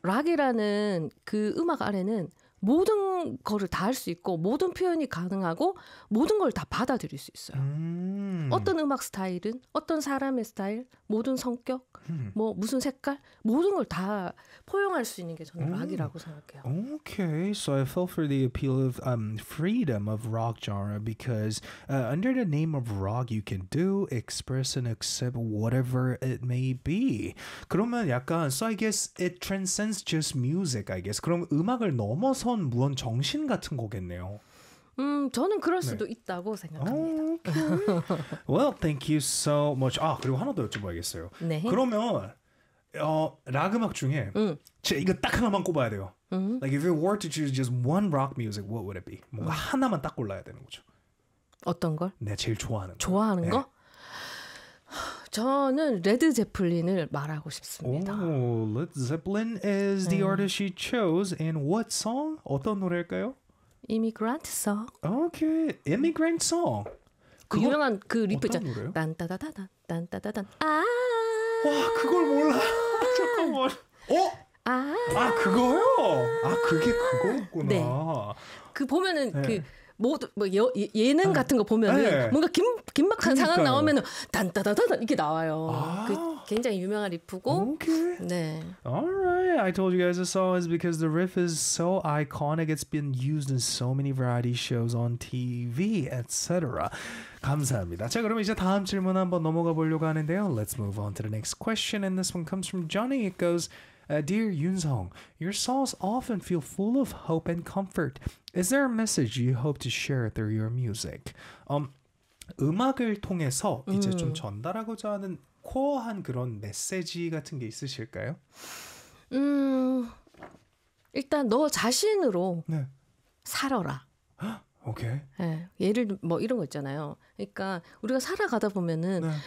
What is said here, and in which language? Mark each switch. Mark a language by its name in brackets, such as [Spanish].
[Korean] 락이라는 그 음악 안에는 모든 거를 다 할 수 있고 모든 표현이 가능하고 모든 걸 다 받아들일 수 있어요. 어떤 음악 스타일은 어떤 사람의 스타일, 모든 성격, 뭐 무슨 색깔 모든 걸 다 포용할 수 있는 게 저는 락이라고 생각해요. [English] Okay, so I fell for the appeal of freedom of rock genre because under the name of rock you can do, express and accept whatever it may be. [Korean] 그러면 약간 [English] so I guess it transcends just music, I guess. [Korean] 그럼 음악을 넘어 선 무언 정신 같은 거겠네요. 저는 그럴 수도 네. 있다고 생각합니다. [English] Okay. Well, thank you so much. [Korean] 아, 그리고 하나 더 여쭤봐야겠어요. 네. 그러면 락 음악 중에 제가 이거 딱 하나만 꼽아야 돼요. [English] Like if you were to choose just one rock music, what would it be? [Korean] 뭔가 하나만 딱 골라야 되는 거죠. 어떤 걸? 내가 제일 좋아하는 거. 좋아하는 거? 저는 레드 제플린을 말하고 싶습니다. [English] Oh, Led Zeppelin is the artist you chose. And what song? [Korean] 어떤 노래일까요? [English] Immigrant Song. Okay, Immigrant Song. [Korean] 그 유명한 그 리프 있잖아요. 어떤 노래요? 딴따다단, 딴따다단. 아. 와, 그걸 몰라. 잠깐만. 어? 아. 아, 그거요? 아, 그게 그거였구나. 네. 그 보면은 네. 그. 모두 뭐 예능 같은 거 보면 뭔가 긴박한 상황 나오면은 단따다다다 이렇게 나와요. 아. 그 굉장히 유명한 리프고. [English] Okay. [Korean] 네. [English] Alright, I told you guys the song is because the riff is so iconic. It's been used in so many variety shows on TV, etc. [Korean] 감사합니다. 자, 그럼 이제 다음 질문 한번 넘어가 보려고 하는데요. [English] Let's move on to the next question, and this one comes from Johnny. It goes. Dear Yoon Song, your songs often feel full of hope and comfort. Is there a message you hope to share through your music? [Korean] 음악을 통해서 이제 좀 전달하고자 하는 코어한 그런 메시지 같은 게 있으실까요? 일단 너 자신으로 네. 살아라. [English] 오케이. [Korean] 네, 예를 뭐 이런 거 있잖아요. 그러니까 우리가 살아가다 보면은 네.